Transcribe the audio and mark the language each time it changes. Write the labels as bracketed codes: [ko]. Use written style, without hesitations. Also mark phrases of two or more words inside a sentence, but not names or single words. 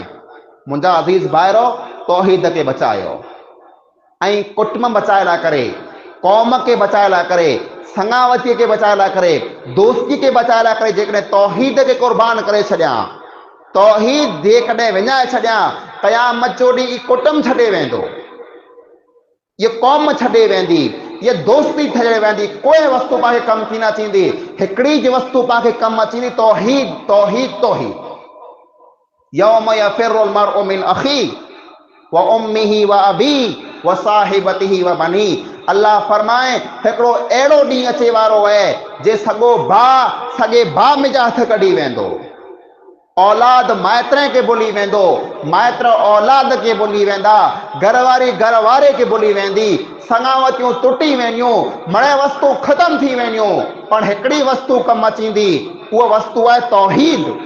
[sd] मुंहिंजा अज़ीज़ भाइरो, तौहीद खे बचायो ऐं कुटुंब बचाए लाइ करे, क़ौम खे बचाए लाइ करे, संगावतीअ खे बचाए लाइ करे, दोस्ती खे बचाए लाइ करे जेकॾहिं तौहीद खे क़ुर्बान करे छॾियां, तौहीद जेकॾहिं विञाए छॾियां, क़यामत जो ॾींहुं ई कुटुंब छॾे वेंदो, ये क़ौम छॾे वेंदी, ये दोस्ती छॾे वेंदी, कोई वस्तु पाण खे कमु थी न अचींदी। हिकिड़ी जी वस्तु पाण खे कमु अचींदी, तौहीद तौहीद तौहीद। [ar] يوم يفر المرء من أخيه وأمه وأبيه وصاحبته وبنيه. [sd] अल्लाह फरमाए हिकिड़ो अहिड़ो ॾींहुं अचे वारो आहे जे सॻो भाउ सॻे भाउ में जा हथ कढी वेंदो, औलाद माइत्र के भुली वेंदो, माइत्र औलाद के भुली वेंदा, घरवारी घरवारे के भुली वेंदी, संगावतियूं टुटी वेंदियूं, मणे वस्तु ख़तम थी वेंदियूं, पर हिकिड़ी वस्तु कमु अचींदी, उहा वस्तु आहे तौहीद।